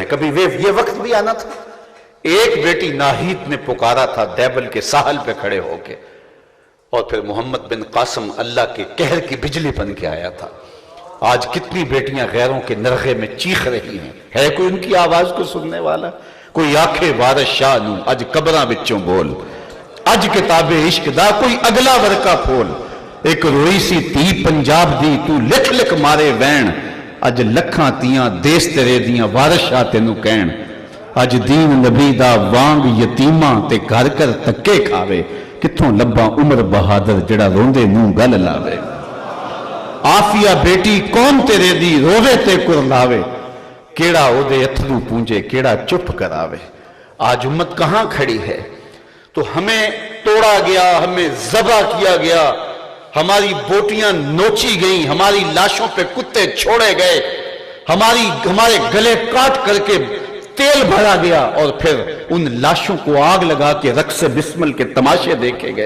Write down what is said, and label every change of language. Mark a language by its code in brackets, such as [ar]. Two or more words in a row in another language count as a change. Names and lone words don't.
[ur] کبھی یہ وقت بھی آنا تھا، ایک بیٹی ناہید نے پکارا تھا دیبل کے ساحل پہ کھڑے ہو کے، اور پھر محمد بن قاسم اللہ کے قہر کی بجلی بن کے آیا تھا۔ آج کتنی بیٹیاں غیروں کے نرغے میں چیخ رہی ہیں، ہے کوئی ان کی آواز کو سننے والا؟ [pa] کوئی آنکھیں وارث شاہ نوں اج قبراں وچوں بول، اج کتاب عشق دا کوئی اگلا ورقہ پھول، ایک روئی سی تھی پنجاب دی تو لکھ لکھ مارے وین، اج لکھاں تیاں دیس تیرے دیاں وارث شاہ تینوں کہن، اج دین نبی دا وانگ یتیماں تے گھر کر تکے کھاوے، کتھوں لباں عمر بہادر جڑا روندے منہ گل لاوے، آفیہ بیٹی کون تیرے دی روے تے کرلاوے، کیڑا او دے اتھرو پونجے کیڑا چپ کراوے۔ [ur] آج امت کہاں کھڑی ہے؟ تو ہمیں توڑا گیا، ہمیں ذبح کیا گیا، ہماری بوٹیاں نوچی گئیں، ہماری لاشوں پہ کتے چھوڑے گئے، ہمارے گلے کاٹ کر کے تیل بھرا گیا، اور پھر ان لاشوں کو آگ لگا کے رقص بسمل کے تماشے دیکھے گئے۔